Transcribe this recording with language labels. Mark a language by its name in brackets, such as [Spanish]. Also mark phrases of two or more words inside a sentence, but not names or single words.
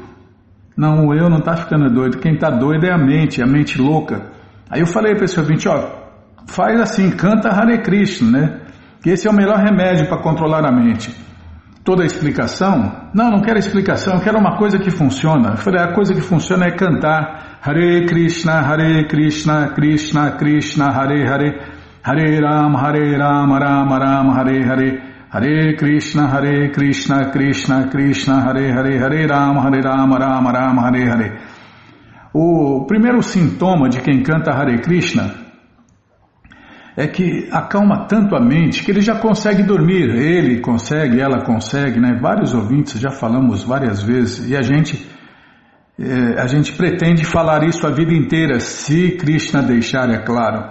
[Portuguese] Não, eu não está ficando doido, quem está doido é a mente louca. Aí eu falei para esse ouvinte, faz assim, canta [Sanskrit] हरे कृष्ण, [Portuguese] né? Que esse é o melhor remédio para controlar a mente. Toda a explicação? Não quero explicação, eu quero uma coisa que funciona. Eu falei, a coisa que funciona é cantar [Sanskrit] हरे कृष्ण कृष्ण कृष्ण हरे हरे हरे राम राम राम हरे हरे हरे कृष्ण कृष्ण कृष्ण हरे हरे हरे राम राम राम हरे हरे. [Portuguese] O primeiro sintoma de quem canta [Sanskrit] हरे कृष्ण [Portuguese] é que acalma tanto a mente que ele já consegue dormir. Ele consegue, ela consegue, né? Vários ouvintes, já falamos várias vezes, e a gente pretende falar isso a vida inteira, se Krishna deixar, é claro.